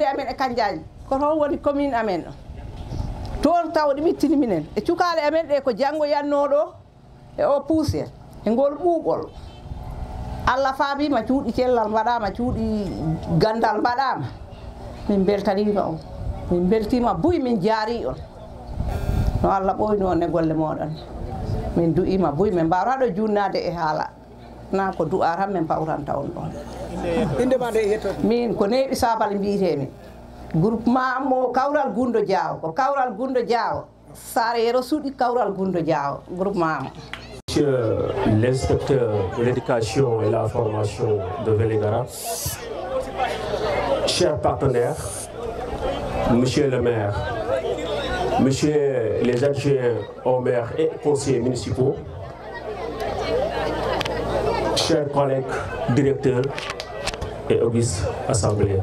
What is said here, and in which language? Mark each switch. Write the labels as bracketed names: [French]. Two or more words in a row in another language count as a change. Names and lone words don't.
[Fula] amen e Kandiaye ko toon woni commune amen toon tawɗi ɓittini minen e cukale amen ɗe ko janggo yannoɗo e o puuse e ngol ɓuuɓol Allah faabima cuuɗi cellal mbaɗama cuuɗi gandal mbaɗama min beltanima on min beltima buy min jaari on no Allah ɓoyno on e golle moɗon min du'ima buy min mbawata ɗo junnade e haala na ko du'a tan min pawranta on ɗon indema nde yetto min ko neeɓi sabal mbiyetemi groupement mo kawral gundo diawo ko kawral gundo diawo Saare Yero Suuɗi kawral gundo diawo groupement mo. [French] Monsieur l'inspecteur de l'éducation et la formation de Vélingara, chers partenaires, monsieur le maire, monsieur les adjoints au maire et conseillers municipaux, chers collègues directeurs et augustes assemblées.